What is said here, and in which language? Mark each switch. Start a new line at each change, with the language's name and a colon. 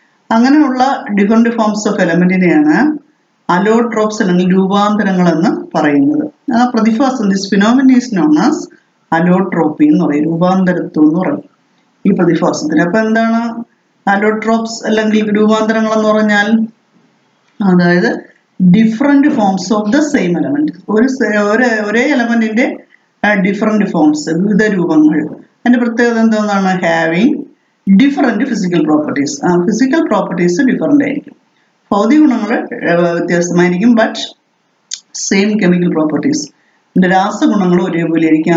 Malayalam: അങ്ങനെയുള്ള
English: different forms of
Malayalam: എലമെന്റിനെയാണ് allotropes അല്ലെങ്കിൽ രൂപാന്തരങ്ങൾ എന്ന് പറയുന്നത്. ആ പ്രതിഭാസം,
English: this phenomena is known as allotropy
Malayalam: എന്ന് പറയും, രൂപാന്തരത്വം എന്ന് പറയും ഈ പ്രതിഭാസത്തിന്. അപ്പൊ എന്താണ് അലോട്രോപ്സ് അല്ലെങ്കിൽ രൂപാന്തരങ്ങൾ എന്ന് പറഞ്ഞാൽ? അതായത്
English: different forms of the same element.
Malayalam: ഒരേ എലമെന്റിന്റെ
English: different forms,
Malayalam: വിവിധ രൂപങ്ങൾ. അതിന്റെ പ്രത്യേകത എന്താണ്?
English: Having different physical properties. Physical properties different
Malayalam: ആയിരിക്കും, ഭൗതിക ഗുണങ്ങൾ വ്യത്യാസമായിരിക്കും,
English: but same chemical properties,
Malayalam: രാസഗുണങ്ങൾ ഒരേപോലെ ആയിരിക്കും.